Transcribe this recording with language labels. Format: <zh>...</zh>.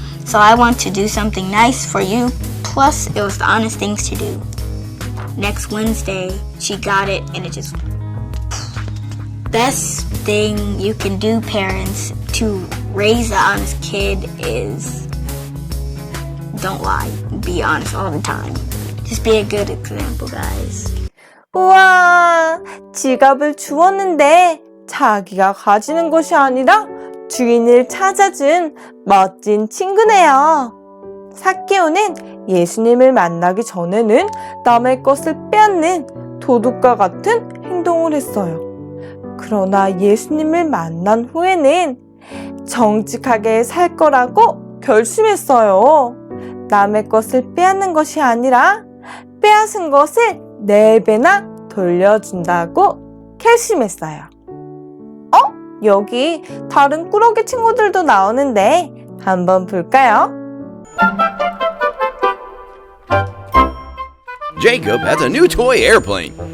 <en>So I want to do something nice for you, plus it was the honest things to do. Next Wednesday, she got it and it just... Best thing you can do, parents, to raise an honest kid is don't lie. Be honest all the time. Just be a good example, guys.</en> <ko>우와, 지갑을 주웠는데 자기가 가지는 것이 아니라 주인을 찾아준 멋진 친구네요. 삭개오는 예수님을 만나기 전에는 남의 것을 빼앗는 도둑과 같은 행동을 했어요. 그러나 예수님을 만난 후에는 정직하게 살 거라고 결심했어요. 남의 것을 빼앗는 것이 아니라 빼앗은 것을 4배나 돌려준다고 결심했어요. 여기 다른 꾸러기 친구들도 나오는데 한번 볼까요?</ko> <en>Jacob has a new toy airplane.</en>